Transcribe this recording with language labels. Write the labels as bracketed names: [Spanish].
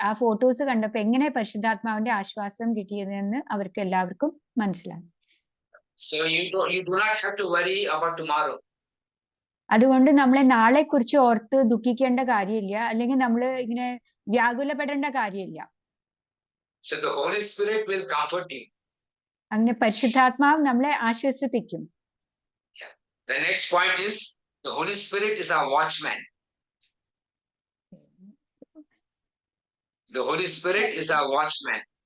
[Malayalam] ആ ഫോട്ടോസ് കണ്ടപ്പോൾ എങ്ങനെ പരിശുദ്ധാത്മാവിന്റെ ആശ്വാസം കിട്ടിയതെന്ന് അവർക്ക് എല്ലാവർക്കും മനസ്സിലായി. [English] So you do not have to worry about tomorrow. [Malayalam] അതുകൊണ്ട് നമ്മളെ നാളെ കുറിച്ച് ഓർത്ത് ദുഃഖിക്കേണ്ട കാര്യമില്ല, അല്ലെങ്കിൽ നമ്മൾ ഇങ്ങനെ വ്യാകുലപ്പെടേണ്ട കാര്യമില്ല. [English] So the Holy Spirit will comfort you. [Malayalam] അങ്ങനെ പരിശുദ്ധാത്മാവ് നമ്മളെ ആശ്വസിപ്പിക്കും. [English] The next point is the Holy Spirit is our watchman. The Holy Spirit is our watchman.